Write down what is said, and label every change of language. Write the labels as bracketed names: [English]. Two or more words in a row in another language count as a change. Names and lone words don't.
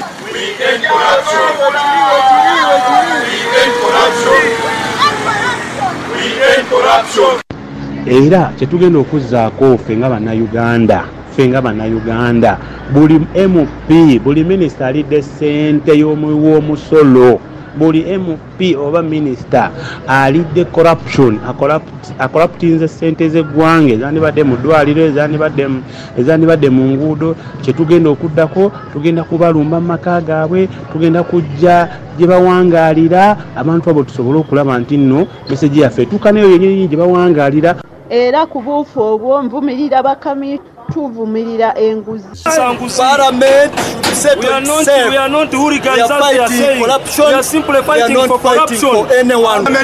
[English] We end corruption. We end corruption. We end corruption. [Ganda] Era kyetugenda okuzzaako ffe nga bannayuganda buli MP buli minisita alidde ssente y'omusolo buli MP oba minisita alidde corruption akorruptinze ssente z'eggwanga ezandibadde mu ddwaliro ezandibadde mu nguudo kyetugenda okuddako tugenda kubalumba mu maka gaabwe tugenda kujja gye bawangaalira abantu abo tusobole okulaba nti nno meseji yaffe etuukaneyo yennyini gye bawangaalira era ku buufu obwo nvumirira bakami tuvumirira enguzi Parliament [English] We are not hooligans as they are saying. We are simply fighting for corruption. For anyone.